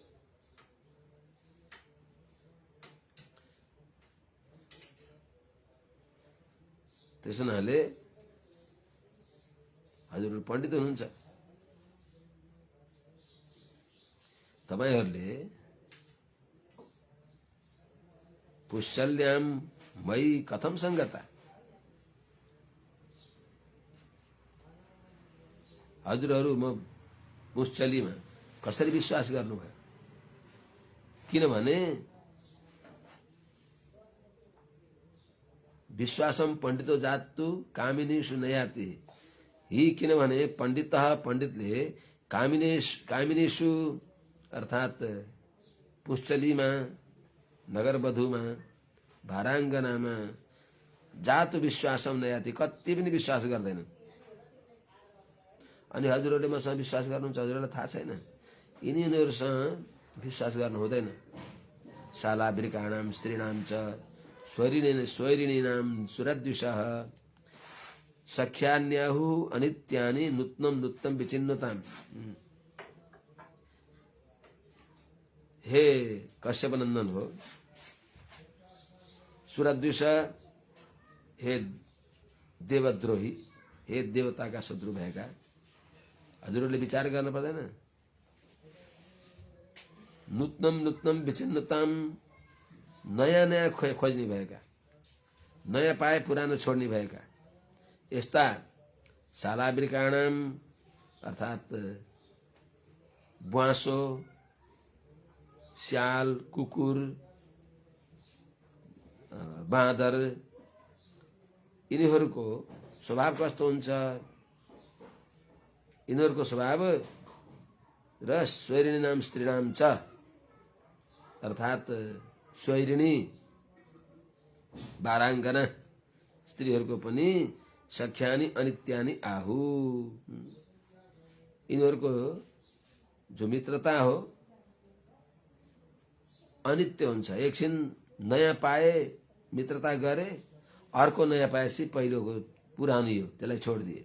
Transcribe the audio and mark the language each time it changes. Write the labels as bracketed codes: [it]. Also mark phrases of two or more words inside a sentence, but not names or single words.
[ne] त्यस हुनाले हजुरहरू पण्डित हुनुहुन्छ। [sa] तपाईहरूले पुष्यल्याम मयि कथम संगता, [ne] हजुरहरू म पुष्यलीमा कसरी विश्वास गर्नुभयो? किनभने [sa] विश्वासम पण्डितो जातु कामिनीषु नयाति। [ne] ही किनभने पण्डित पण्डितले कामिनीषु अर्थात पुष्चलीमा, नगरवधुमा, भाराङ्गनामा [sa] जातु विश्वासम नयाति, [ne] कति पनि विश्वास गर्दैनन्। अनि हजुरहरूले मसँग विश्वास गर्नुहुन्छ, हजुरहरूलाई थाहा छैन। यिनीहरूसँग विश्वास गर्नु हुँदैन। [sa] शालावृकाणाम स्त्रीणाम च स्वैरिणीनाम सुरद्विषः सख्यान्याहु अनित्यानि नूत्नम नूत्नम विचिन्नताम। [ne] हे कश्यपनन्दन हो, सुरद्विष, हे देवद्रोही, हे देवताका शत्रु भएका हजुरहरूले विचार गर्न पर्दैन। [sa] नूत्नम नूत्नम विचिन्नताम, [ne] नयाँ नयाँ खोज्ने भएका, नयाँ पाए पुरानो छोड्ने भएका यस्ता शालावृकाणाम अर्थात ब्वाँसो, स्याल, कुकुर, बाँदर, यिनीहरूको स्वभाव कस्तो हुन्छ? यिनीहरूको स्वभाव र [sa] स्वैरिणी नाम स्त्रीणाम च [ne] अर्थात स्वैरिणी वाराङ्गना स्त्रीहरूको पनि [sa] सख्यानी अनित्यानी आहु, [ne] यिनीहरूको जो मित्रता हो अनित्य हुन्छ। एकछिन नयाँ पाए मित्रता गरे, अर्को नयाँ पाएपछि पहिलोको पुरानो हो त्यसलाई छोडिदिए।